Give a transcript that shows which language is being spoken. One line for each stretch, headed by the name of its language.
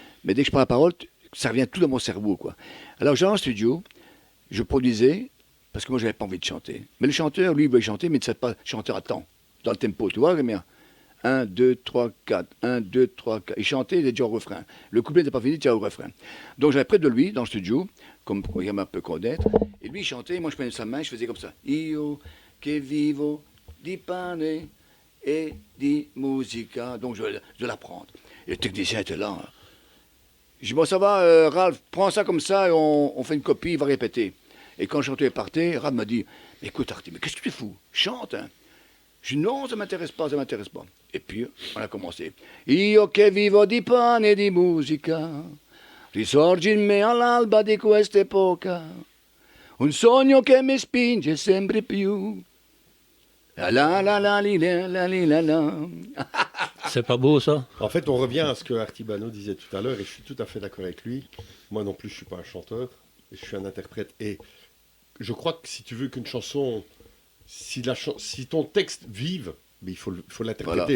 French: Mais dès que je prends la parole, ça revient tout dans mon cerveau, quoi. Alors j'allais en studio, je produisais, parce que moi j'avais pas envie de chanter. Mais le chanteur, lui, il voulait chanter, mais il ne savait pas chanter à temps, dans le tempo, tu vois, Crémia. 1, 2, 3, 4, 1, 2, 3, 4. Il chantait, il était déjà au refrain. Le couplet n'était pas fini, il était déjà au refrain. Donc j'avais près de lui, dans le studio, comme pour un peu connaître, et lui il chantait, moi je prenais sa main, je faisais comme ça.
Italian: Io che vivo di pane e di musica.
French: Donc je vais l'apprendre. Et le technicien était là. Hein. Je dis, bon ça va, Ralph, prends ça comme ça, et on fait une copie, il va répéter. Et quand le chanteur partait, Ralph m'a dit, mais écoute Artie, mais qu'est-ce que tu fous? Chante, hein. Je dis non, ça m'intéresse pas, ça m'intéresse pas. Et puis, on a commencé.
Italian: Io che vivo di pane e di musica, risorgi in me all'alba di quest'epoca, un sogno che mi spinge sempre più. La la la la li, la li, la la.
French: C'est pas beau ça? En fait, on revient à ce que Artibano disait tout à l'heure, et je suis tout à fait d'accord avec lui. Moi non plus, je ne suis pas un chanteur, je suis un interprète. Et je crois que si tu veux qu'une chanson, si ton texte vive, mais il faut l'interpréter,